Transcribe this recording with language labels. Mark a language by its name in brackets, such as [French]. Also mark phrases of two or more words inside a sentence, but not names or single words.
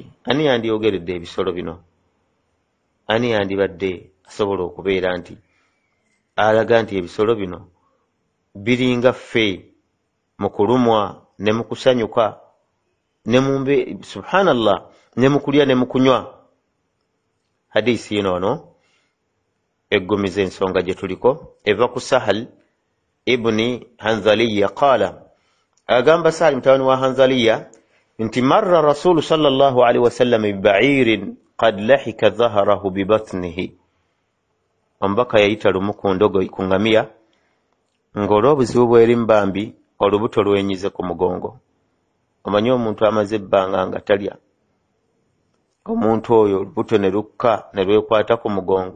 [Ganda] Ani yandiyogeredde ebisolo bino? Ani yandibadde asobola okubeera nti alaga nti ebisolo bino biringa ffe mu kulumwa ne mu kusanyuka ne mumbe, subhanallah, ne mu kulya ne mu kunywa? Hadisi yino ono eggumiza ensonga gye tuliko, eva ku Sahal ibni Hanzaliya qaala, agamba Sahal mutawani wa Hanzaliya nti [Arabic] مر رسول صلى الله عليه وسلم ببعير قد لحق ظهره ببطنه. [Ganda] Omubaka yayita lumu ku ndogoyi, ku ŋŋamiya, ng'olw'obuzibu bw'eri mbambi olubuto lwenyize ku mugongo. Omanyi omuntu amaze ebbanga nga talya, omuntu oyo olubuto ne lukka ne lwekwata ku mugongo.